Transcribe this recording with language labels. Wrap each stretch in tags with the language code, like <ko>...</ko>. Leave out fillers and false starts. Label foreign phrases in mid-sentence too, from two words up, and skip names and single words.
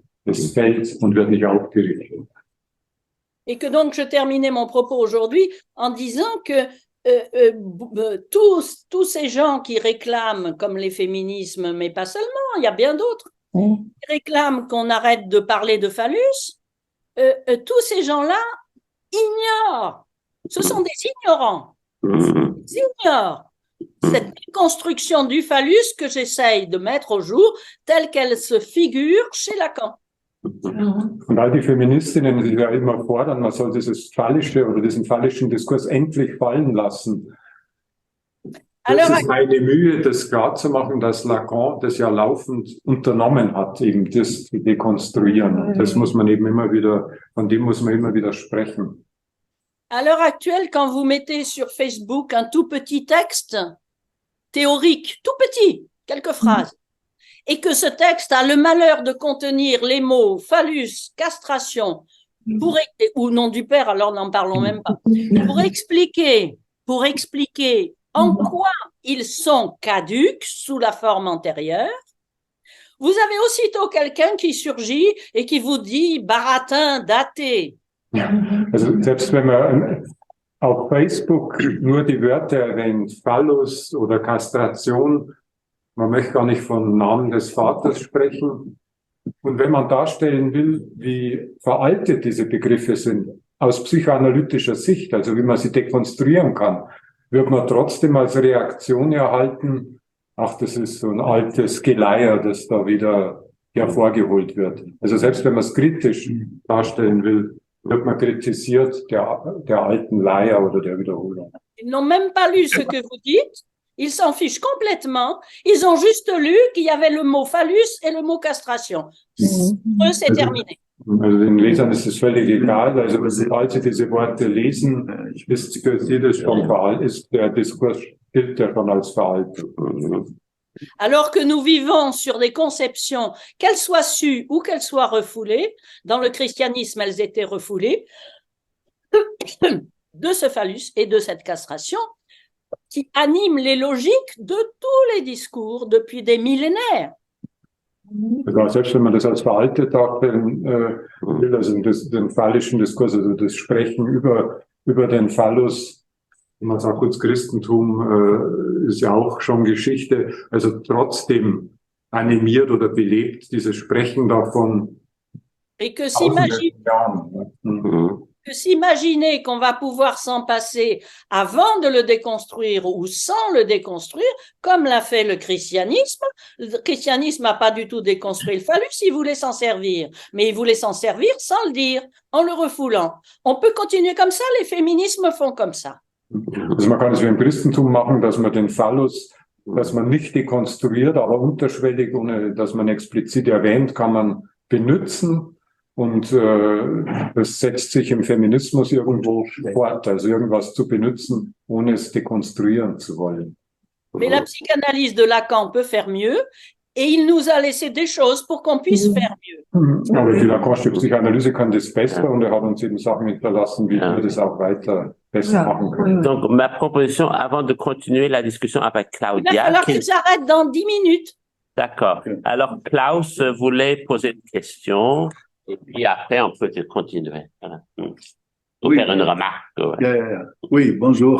<de>Es fällt und wird nicht aufgerichtet.</de> <fr>Et que donc je terminais mon propos aujourd'hui en disant que tous ces gens qui réclament, comme les féminismes, mais pas seulement, il y a bien d'autres, qui réclament qu'on arrête de parler de phallus, tous ces gens-là ignorent, ce sont des ignorants, ils ignorent cette déconstruction du phallus que j'essaye de mettre au jour telle qu'elle se figure chez Lacan.</fr> <de>Und all die Feministinnen, die ja immer fordern, man soll diesen phallischen Diskurs endlich fallen lassen. Das ist meine Mühe, das klarzumachen, dass Lacan das ja laufend unternommen hat, eben das zu dekonstruieren. Das muss man eben immer wieder, von dem muss man immer wieder sprechen.</de> <fr>À l'heure actuelle, quand vous mettez sur Facebook un tout petit texte théorique, tout petit, quelques phrases, et que ce texte a le malheur de contenir les mots phallus, castration, ou nom du père, alors n'en parlons même pas, pour expliquer en quoi ils sont caducs sous la forme antérieure, vous avez aussitôt quelqu'un qui surgit et qui vous dit baratin, daté.</fr> <de>Ja, also selbst wenn man auf Facebook nur die Wörter erwähnt, Phallus oder Kastration, man möchte gar nicht vom Namen des Vaters sprechen. Und wenn man darstellen will, wie veraltet diese Begriffe sind, aus psychoanalytischer Sicht, also wie man sie dekonstruieren kann, wird man trotzdem als Reaktion erhalten, ach, das ist so ein altes Geleier, das da wieder hervorgeholt wird. Also selbst wenn man es kritisch darstellen will, wird man kritisiert der alten Leier oder der Wiederholung.</de> <fr>Ils n'ont même pas lu ce que vous dites, ils s'en fichent complètement, ils ont juste lu qu'il y avait le mot phallus et le mot castration. Pour eux, c'est terminé.</fr> <de>Also den Lesern ist es völlig egal, also sobald sie diese Worte lesen, ist für sie das schon veraltet, ist der Diskurs gilt ja schon als veraltet.</de> <fr>Alors que nous vivons sur des conceptions, qu'elles soient sues ou qu'elles soient refoulées, dans le christianisme, elles étaient refoulées, de ce phallus et de cette castration, qui animent les logiques de tous les discours depuis des millénaires.</fr> <de>Also selbst wenn man das als veraltet darstellen will, also den phallischen Diskurs, also das Sprechen über den Phallus, man sagt kurz Christentum, ist ja auch schon Geschichte, also trotzdem animiert oder belebt dieses Sprechen davon.</de> <fr>Et que s'imaginer qu'on va pouvoir s'en passer avant de le déconstruire ou sans le déconstruire, comme l'a fait le christianisme. Le christianisme n'a pas du tout déconstruit le phallus, il voulait s'en servir. Mais il voulait s'en servir sans le dire, en le refoulant. On peut continuer comme ça, les féminismes font comme ça.</fr> <de>Also man kann es wie im Christentum machen, dass man den Phallus, dass man nicht dekonstruiert, aber unterschwellig, ohne dass man explizit erwähnt, kann man benutzen. Und das setzt sich im Feminismus irgendwo fort, also irgendwas zu benutzen, ohne es dekonstruieren zu wollen.</de> <fr>Mais la psychanalyse de Lacan peut faire mieux, et il nous a laissé des choses pour qu'on puisse faire mieux.</fr> <de>Aber die Lacanische Psychanalyse kann das besser und er hat uns eben Sachen hinterlassen, wie wir das auch weiter besser machen können.</de> <fr>Donc, ma proposition, avant de continuer la discussion avec Il va Claudia. falloir que j'arrête dans 10 minutes. D'accord. Alors, Klaus voulait poser une question, et puis après, on peut continuer. Voilà. Pour faire une remarque. Ouais. Oui, bonjour.</fr>